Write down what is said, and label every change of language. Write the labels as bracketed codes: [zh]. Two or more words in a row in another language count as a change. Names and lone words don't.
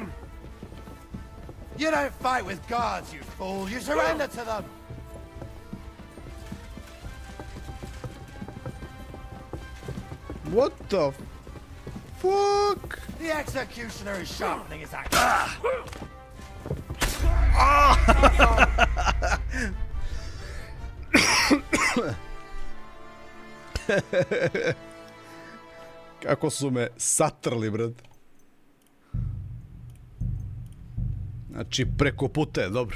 [en] You don't fight with guards, you fool. You surrender to them. What the fuck? The executioner is sharpening his axe. [sr] Kako su me satrli, brat. Znači, preko puta je, dobro.